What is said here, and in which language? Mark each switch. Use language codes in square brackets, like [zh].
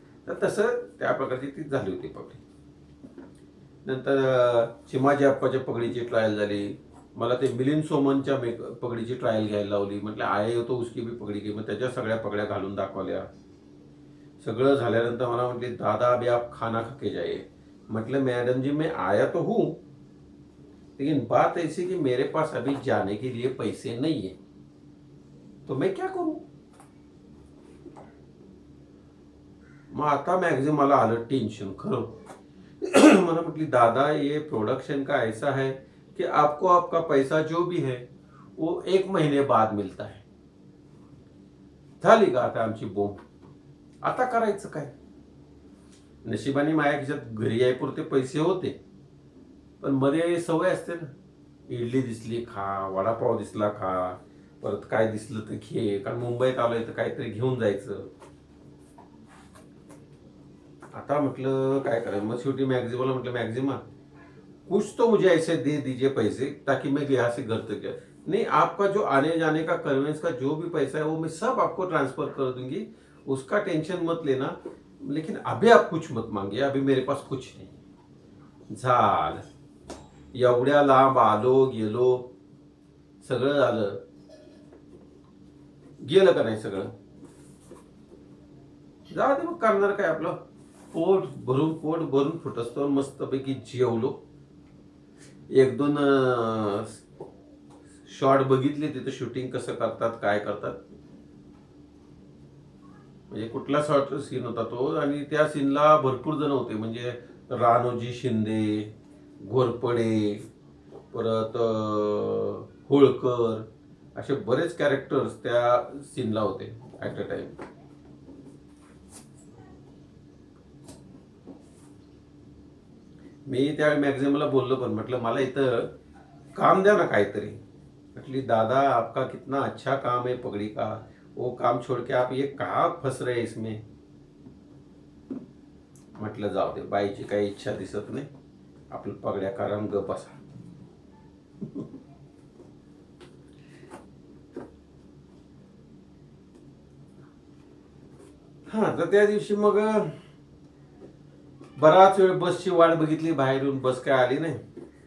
[mr] तर तसं त्या प्रकारची ती झाली होती पगडी. नंतर चिमाजी आप्पाच्या पगडीची ट्रायल झाली. मला ते मिलिंद सोमनच्या पगडीची ट्रायल घ्यायला लावली. म्हटलं [hi] आये तो उसकी भी पगडी [mr] घे. मग त्याच्या सगळ्या पगड्या घालून दाखवल्या. सगळं झाल्यानंतर मला म्हटले दादा [hi] अभी आप खाना खा के जाइए. मतलब मैडम जी मैं आया तो हूँ, लेकिन बात ऐसी कि मेरे पास अभी जाने के लिए पैसे नहीं है, तो मैं क्या करूं. [mr] मग आता मॅक्झिम मला आलं टेन्शन खरं. मला म्हटली [hi] दादा ये प्रोडक्शन का ऐसा है कि आपको आपका पैसा जो भी है वो 1 महीने बाद मिलता है. [mr] झाली का आता आमची बोंब. आता करायचं काय. नशिबाने माझ्या खिशात घरी यायपुरते पैसे होते, पण मध्ये सवय असते ना, इडली दिसली खा, वडापाव दिसला खा, परत काय दिसलं तर घे, कारण मुंबईत आलोय तर काहीतरी घेऊन जायचं. आता म्हटलं काय करायचं. मग शेवटी मॅक्झिमाला म्हटलं [hi] मॅक्झिमा कुछ तो मुझे ऐसे दे दीजिए पैसे ताकि मैं यहाँ से घर तक जाए. नहीं आपका जो आने जाने का कन्वेंस का जो भी पैसा है वो मैं सब आपको ट्रांसफर कर दूंगी, उसका टेंशन मत लेना, लेकिन अभी आप कुछ मत मांगिए, अभी मेरे पास कुछ नहीं. [mr] झालं. एवढ्या लांब आलो गेलो सगळं झालं. गेलं का नाही सगळं. जाऊ दे मग करणार काय आपलं. पोट भरून फुटस्तोवर मस्तपैकी जेवलो. 1-2 शॉट बघितले तिथं शूटिंग कसं करतात काय करतात. म्हणजे कुठला शॉट सीन होता तो, आणि त्या सीनला भरपूर जण होते. म्हणजे राणोजी शिंदे, घोरपडे, परत होळकर, असे बरेच कॅरेक्टर्स त्या सीनला होते ॲट अ टाइम. मी त्या मॅक्झिमला बोललो, पण म्हटलं मला इथं काम द्या ना काहीतरी. [hi] म्हटली दादा आपका कितना अच्छा काम है पगड़ी का, वो काम छोड़ के आप ये कहाँ फंस रहे इसमें. [mr] म्हटलं जाऊ दे, बाईची काही इच्छा दिसत नाही, आपलं पगड्या कारण गप बसा. हा तर त्या दिवशी मग बराच वेळ बसची वाट बघितली, बाहेरून बस काय आली नाही.